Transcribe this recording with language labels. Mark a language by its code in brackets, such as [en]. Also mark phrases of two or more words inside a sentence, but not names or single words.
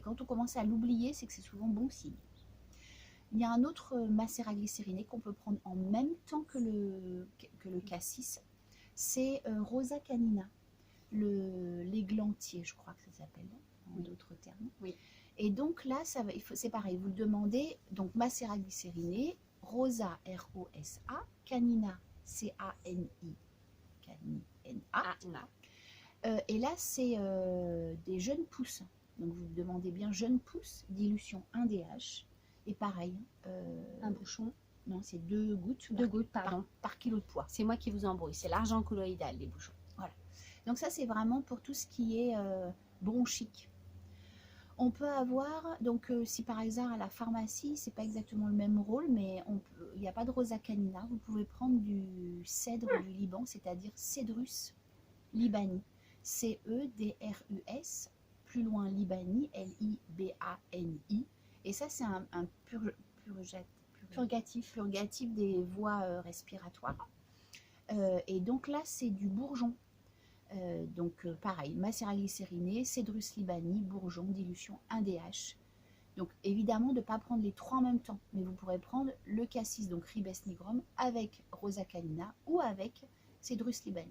[fr] Quand on commence à l'oublier, c'est que c'est souvent bon signe. Il y a un autre macéraglycériné qu'on peut prendre en même temps que le cassis, c'est Rosa canina, l'églantier, je crois que ça s'appelle en d'autres termes. Oui. Et donc là, c'est pareil, vous le demandez, donc macéraglycériné, Rosa, R-O-S-A, canina, C-A-N-I, Canina. Et là, c'est des jeunes pousses. Donc vous demandez bien jeunes pousses, dilution 1 DH. Et pareil. Un bouchon. Non, c'est 2 gouttes. 2 gouttes, pardon. Par kilo de poids. C'est moi qui vous embrouille. C'est l'argent colloïdal, les bouchons. Voilà. Donc ça, c'est vraiment pour tout ce qui est bronchique. On peut avoir, donc si par hasard à la pharmacie, c'est pas exactement le même rôle, mais il n'y a pas de Rosa canina, vous pouvez prendre du cèdre du Liban, c'est-à-dire Cedrus libani. C-E-D-R-U-S, plus loin Libani, L-I-B-A-N-I. Et ça, c'est un purgatif des voies respiratoires. Et donc là, c'est du bourgeon. Pareil, macéraglycériné, Cedrus libani, bourgeon, dilution 1 DH. Donc évidemment de ne pas prendre les 3 en même temps, mais vous pourrez prendre le cassis, donc Ribes nigrum, avec Rosa canina ou avec Cedrus libani.